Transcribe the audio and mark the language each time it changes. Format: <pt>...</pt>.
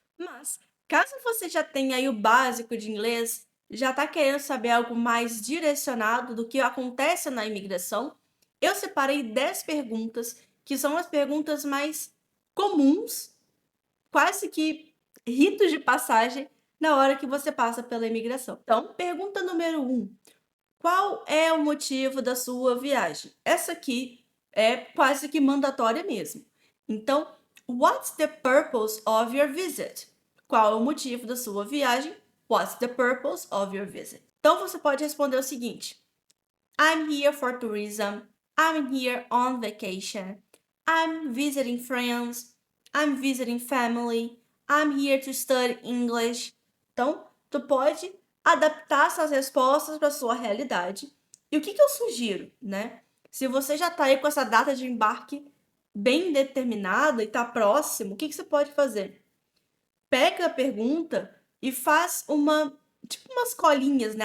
<pt>Mas, caso você já tenha aí o básico de inglês, já está querendo saber algo mais direcionado do que acontece na imigração, eu separei 10 perguntas que são as perguntas mais comuns, quase que ritos de passagem na hora que você passa pela imigração. Então, pergunta número 1. Qual é o motivo da sua viagem? Essa aqui é quase que mandatória mesmo.</pt> <en>Então, what's the purpose of your visit?</en> <pt>Qual é o motivo da sua viagem?</pt> <en>What's the purpose of your visit?</en> <pt>Então, você pode responder o seguinte:</pt> <en>I'm here for tourism. I'm here on vacation. I'm visiting friends. I'm visiting family. I'm here to study English.</en> <pt>Então, tu pode adaptar essas respostas para sua realidade. E o que eu sugiro, né? Se você já está aí com essa data de embarque bem determinada e está próximo, o que você pode fazer? Pega a pergunta e faz umas colinhas, né?</pt>